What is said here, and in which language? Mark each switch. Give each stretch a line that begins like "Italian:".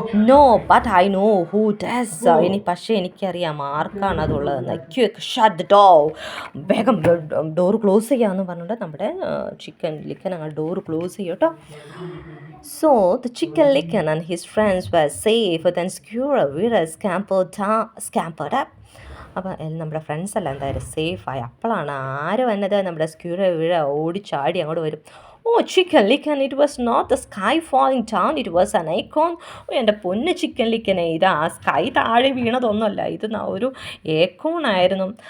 English: No, but I know who does.
Malayalam: പക്ഷേ എനിക്കറിയാം ആർക്കാണ് അതുള്ളതെന്ന്.
English: Quick shut the door.
Malayalam: വേഗം ഡോർ ക്ലോസ് ചെയ്യാമെന്ന് പറഞ്ഞിട്ട് നമ്മുടെ ചിക്കൻ ലിക്കൻ അങ്ങ് ഡോർ ക്ലോസ് ചെയ്യും കേട്ടോ.
English: So the chicken licken and his friends were safe. Then Squirrel scampered up.
Malayalam: അപ്പോൾ നമ്മുടെ ഫ്രണ്ട്സ് എല്ലാം എന്തായാലും സേഫായി. അപ്പോഴാണ് ആര് വന്നത്? നമ്മുടെ സ്ക്യൂറൽ ഓടിച്ചാടി അങ്ങോട്ട് വരും.
English: Oh chicken licken, it was not the sky falling down, it was an acorn.
Malayalam: എൻ്റെ പൊന്ന് ചിക്കൻ ലിക്കനെ, ഇത് ആ സ്കൈ താഴെ വീണതൊന്നുമല്ല, ഇത് ഒരു ഏക്കോൺ ആയിരുന്നു.